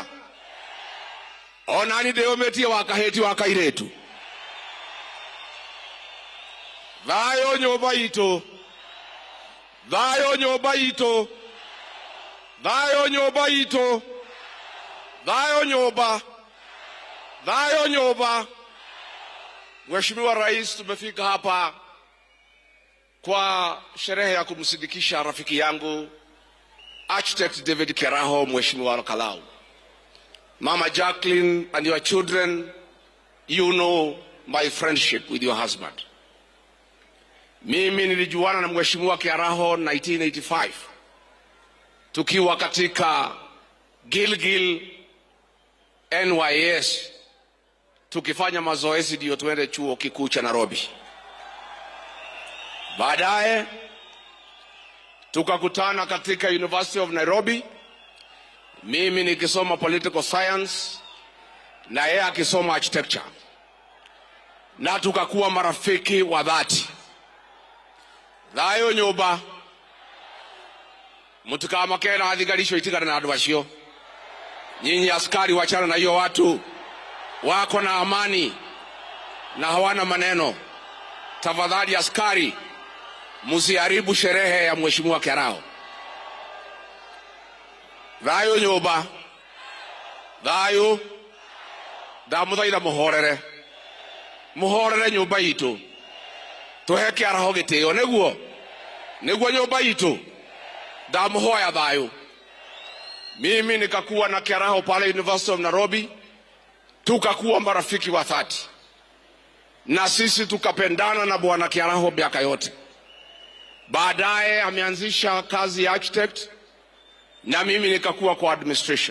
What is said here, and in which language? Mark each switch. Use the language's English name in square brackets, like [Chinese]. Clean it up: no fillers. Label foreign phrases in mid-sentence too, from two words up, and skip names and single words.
[Kikuyu] Ona ni ndĩyũmĩtie wakahĩti wa kairĩtu. Thayũ nyũmba itũ. Thayũ nyũmba itũ. Thayũ nyũmba itũ. Thayũ nyũmba. Thayũ nyũmba. [Swahili] Mheshimiwa Rais, tumefika hapa kwa sherehe ya kumsindikisha rafiki yangu Architect David Kiaraho, Mheshimiwa Kalau. [English] Mama Jacqueline and your children, you know my friendship with your husband. [Swahili] Mimi nilijuana na Mheshimiwa Kiaraho 1985. Tukiwa katika Gilgil NYS. Tukifanya mazoezi ndio tuende chuo kikuu cha Nairobi. Baadaye tukakutana katika [English] University of Nairobi. [Swahili] Mimi nikisoma [English] political science [Swahili] na yeye akisoma architecture. Na tukakuwa marafiki wa dhati. [Kikuyu] Thayũ nyũmba. Mũtikamakena athigarisho itigana na andũ acio. [Swahili] Nyinyi askari wachana na hiyo watu. Wako na amani na hawana maneno. Tafadhali askari, msiharibu sherehe ya Mheshimiwa Kiaraho. [Kikuyu] Thayũ nyũmba. Thayũ. Ndamũthaitha mũhorere. Mũhorere nyũmba itũ. Tũhe Kiaraho gĩtĩo nĩguo. Nĩguo nyũmba itũ. Ndamũhoya thayũ. [Swahili] Mimi nikakuwa na Kiaraho pale [English] University of Nairobi. [Swahili] Tukakuwa marafiki wa dhati. Na sisi tukapendana na Bwana Kiaraho miaka yote. Baadaye ameanzisha kazi ya architect na mimi nikakuwa kwa administration.